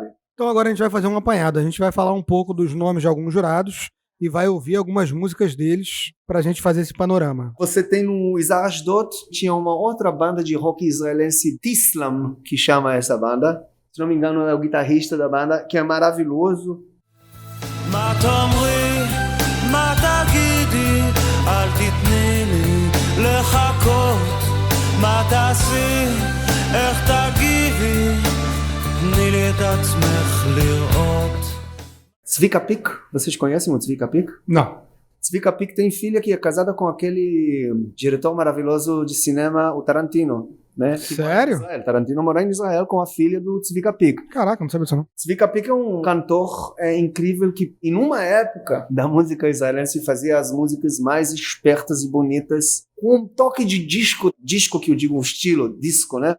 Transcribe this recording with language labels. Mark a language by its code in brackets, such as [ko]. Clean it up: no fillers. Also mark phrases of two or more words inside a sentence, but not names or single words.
[pt] Então agora a gente vai fazer um apanhado. A gente vai falar um pouco dos nomes de alguns jurados e vai ouvir algumas músicas deles pra gente fazer esse panorama. Você tem no Izar Ashdod, tinha uma outra banda de rock israelense, Tislam, que chama essa banda. Se não me engano, é o guitarrista da banda, que é maravilhoso. [he] מה תאמרי, מה תגידי, אל תתני לי לחכות, מה תעשי, איך תגיבי, תני לי את עצמך לראות. [pt] Tzvika Pik, vocês conhecem o Tzvika Pik? Não. Tzvika Pik tem filha que é casada com aquele diretor maravilhoso de cinema, o Tarantino, né? Sério? Tarantino mora em Israel com a filha do Tzvika Pik. Caraca, não sabia disso não. Tzvika Pik é um cantor incrível que, em uma época da música israelense, fazia as músicas mais espertas e bonitas com um toque de disco que eu digo, um estilo, disco, né?